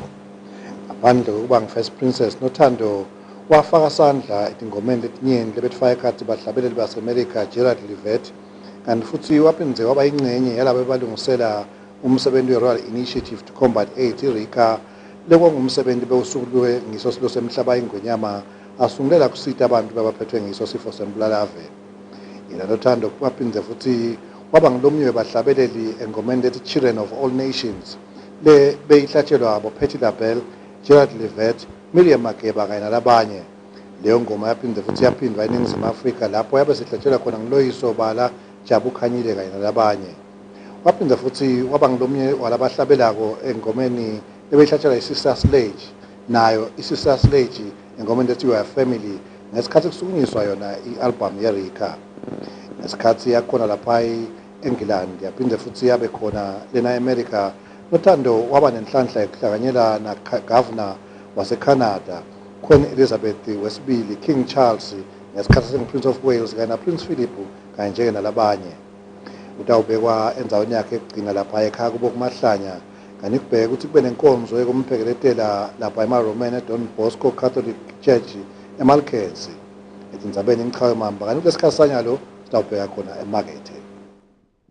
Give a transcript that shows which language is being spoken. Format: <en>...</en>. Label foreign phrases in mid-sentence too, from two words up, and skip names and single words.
<ss>Ngaphandle kokuba ngifirst princess Nothando wafaka sandla etingomeni letinyenti lebetfaka ekhatsi bahlabeleli base-America Gerald Levet kanti futhi waphindze waba ingcenye yalabo balungisela umsebenzi we-Royal Initiative to Combat AIDS iRICA lekwangumsebenzi bewusuku ngiso silo semhlaba ingwenyama asungulela kusita abantu babaphethwe ngiso sifo sembulalave. Yena Nothando waphindze futhi waba ngilomnye webahlabeleli engomeni lethi Children of All Nations le beyihlatshelwa abo Patti LaBelle, Gerald Levet, Miriam Makeba kanye nalabanye. Leyo ngoma yaphinde futhi yaphindwa eNingizimu Afrika lapho yabe sihlatshelwa khona nguLoyiso Bala, Jabu Khanyile kanye nalabanye. Waphinde futhi waba ngilomnye walabahlabelako engomeni ebeyihlatshelwa iSister Sledge nayo iSister Sledge engomeni lethi We Are Family ngesikhathi kusukunyiswa yona i-album yeRICA. Ngesikhathi yakhona lapha eNgilandi yaphinde futhi yabe khona lena eAmerica. Nothando waba nenhlanhla yokuhlanganyela na governor waseCanada Queen Elizabeth wesibili, King Charles ngesikhathi sengu-Prince of Wales kanye na-Prince Philip kanye njenge nalabanye. Utawubekwa endzaweni yakhe ekugcina lapha ekhaya kubo kuMahlanya kanti kubheke ukuthi kube nenkonzo yokumphekeletela lapha ema-Roman eDon Bosco Catholic Church eMalkezi eTindzabeni Ngichawe Mamba kanti kulesikhathi sanyalo sitawubheka khona emakethe.</ss>